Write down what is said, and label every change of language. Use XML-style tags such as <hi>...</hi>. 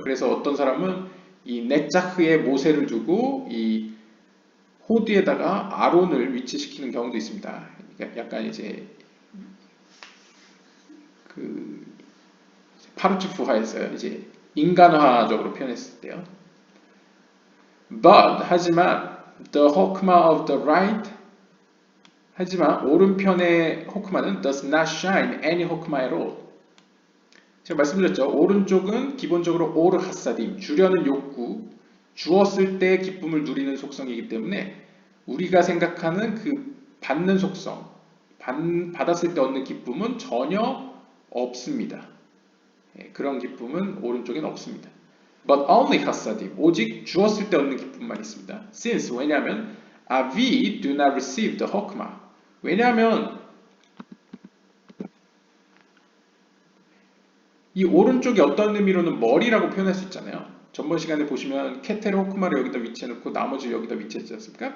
<ko>그래서 어떤 사람은 이 넷자흐에 모세를 두고 이 호드에다가 아론을 위치시키는 경우도 있습니다. 약간 이제 그 파르츠프화에서 이제 인간화적으로 표현했을 때요.</ko> <en>But</en> <ko>하지만</ko> <en>the hokmah of the right</en> <ko>하지만 오른편의 호크마는</ko> <en>does not shine any hokmah at all.</en> <ko>제가 말씀드렸죠. 오른쪽은 기본적으로 오르 하사딤, 주려는 욕구, 주었을 때 기쁨을 누리는 속성이기 때문에 우리가 생각하는 그 받는 속성, 받았을 때 얻는 기쁨은 전혀 없습니다. 그런 기쁨은 오른쪽엔 없습니다.</ko> <en>But only</en> <ko>하사딤, 오직 주었을 때 얻는 기쁨만 있습니다.</ko> <en>Since,</en> <ko>왜냐하면</ko> <en>we do not receive the hokmah.</en> <ko>왜냐하면 이 오른쪽이 어떤 의미로는 머리라고 표현할 수 있잖아요. 전번 시간에 보시면 케테르 호크마를 여기다 위치해놓고 나머지를 여기다 위치했지 않습니까?</ko>